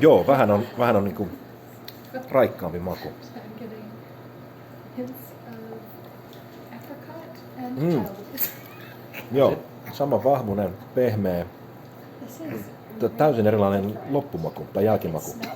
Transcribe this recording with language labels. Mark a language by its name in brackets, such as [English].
[Finnish] Joo, vähän on niinku raikkaampi maku. [English] I'm getting hints of apricot and childish. [Finnish] Joo, sama vahvuinen, pehmeä. [English] This is [Finnish] Täysin erilainen loppumaku tai jälkimaku.